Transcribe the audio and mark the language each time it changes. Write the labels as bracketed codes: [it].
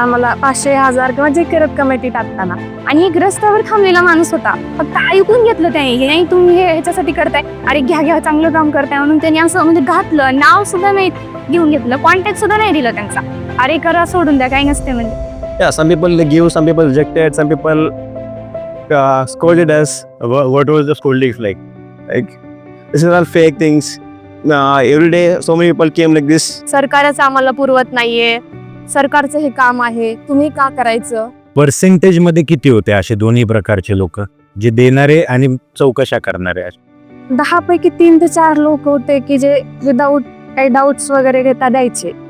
[mr] आम्हाला 500, 1000 किंवा जे करत कमिटी टाकताना. आणि एक रस्त्यावर थांबलेला माणूस होता, फक्त ऐकून घेतलं त्याने, हे नाही तुम्ही हे ह्याच्यासाठी करताय, अरे घ्या चांगलं काम करताय म्हणून त्यांनी असं म्हणजे घातलं, नाव सुद्धा नाही घेऊन घेतलं, कॉन्टॅक्ट सुद्धा नाही दिला त्यांचा. अरे करा सोडून द्या, काही नसते म्हणजे. [en] Yeah, some people give, some people rejected, some people scolded us. What was the scolding like? Like, this is all fake things. Every day so many people came like this. [mr] सरकारच आम्हाला पुरवत नाहीये, सरकारचं हे काम आहे, तुम्ही का करायचं? पर्सेंटेज मध्ये किती होते असे दोन्ही प्रकारचे लोक, जे देणारे आणि चौकशा करणारे? 10 पैकी 3 ते 4 लोक होते की जे विदाऊट काही डाऊट्स वगैरे घेता द्यायचे.